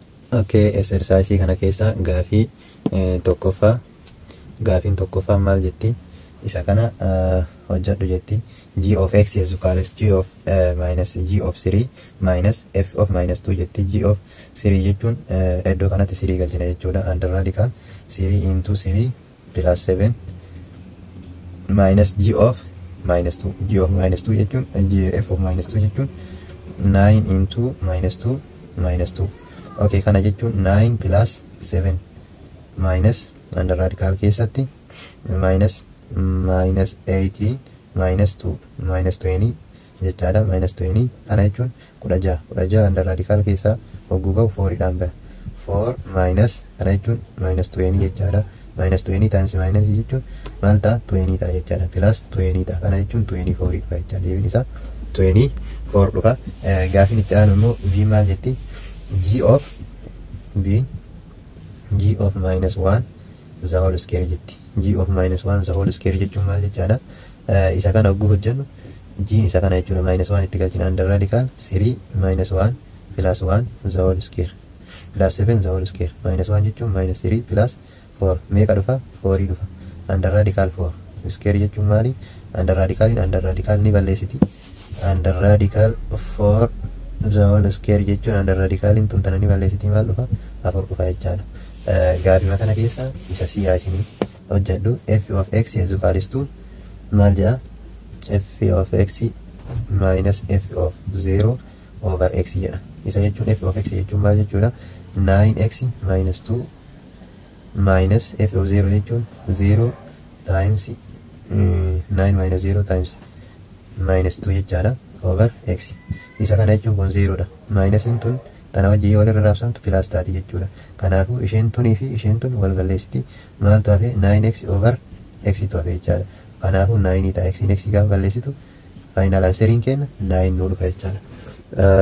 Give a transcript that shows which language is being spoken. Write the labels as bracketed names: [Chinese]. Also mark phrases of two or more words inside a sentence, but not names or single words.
[Oromo] Okay, exercise kana keessa gaafii tokkoffaa maal jetti? Isa kana hojjedhu jetti. [English] G of x is equal to g of minus g of 3 minus f of minus 2 jetti. [Oromo] G of 3 jechuun iddoo kanatti 3 galchina jechuudha. [English] Under radical 3 into 3 plus 7 minus g of minus 2. G of minus 2 jechuun f of minus 2 jechuun 9 into minus 2 minus 2. Okay, [Oromo] kana jechuun [English] 9 plus 7 minus under radical keessatti minus 80 minus 2 minus 20 jechaadha. [Oromo] Minus 20 kana jechuun 16 [English] under radical [Oromo] keessaa hogguu ga'u 4 dhaan ba'a. 4 minus kana jechuun minus 20 jechaadha. [English] Minus 20 times minus [Oromo] jechuun maal ta'a? 20 ta'a jechaadha. Plus 20 ta'a. Kana jechuun 24 dhufa jechaadha. Deebiin isaa 24 dhufa. Gaafiin itti aanu immoo v maal jetti? [English] G of minus 1 the whole square jetti. G of minus 1 the whole square [Oromo] jechuun maal jechaadha? Isa kana hogguu hojjennu g isa kana jechuudha. Minus 1 itti galchina. [English] Under radical 3 minus 1 plus 1 the whole square plus 7 the whole square. [Oromo] Minus 1 jechuun minus 3 plus 4 meeqa dhufa? 4 dhufa. [English] Under radical 4 square [Oromo] jechuun maali? [English] Under radical [Oromo] ni balleessiti. [English] Under radical 4 the whole square [Oromo] jechuun [English] under radical [Oromo] tun tana ni balleessiti. Maal dhufa? 4 dhufa jechaadha. Gaafima kana keessa isa siyaasini hojjedhu. [English] F of x is equal to [Oromo] maal jedha? [English] F of x minus f of 0 over x jedha. [Oromo] Isa jechuun [English] f of x [Oromo] jechuun maal jechuudha? [English] 9x minus 2 minus f of 0 jechuun 0 times 9 minus 0 times minus 2 jechaadha over x. [Oromo] Isa kana jechuun kun 0 dha. Minus tun tana wajjin wal irra raabsamtu plus taati jechuudha. Kanaafuu isheen tunii fi isheen tun wal balleessiti. Maaltu hafe? 9x over x tu hafe jechaadha. Kanaafuu 9 ta'a. X gaafa balleessitu final answeriin kenna 9 nuu dhufa jechaadha.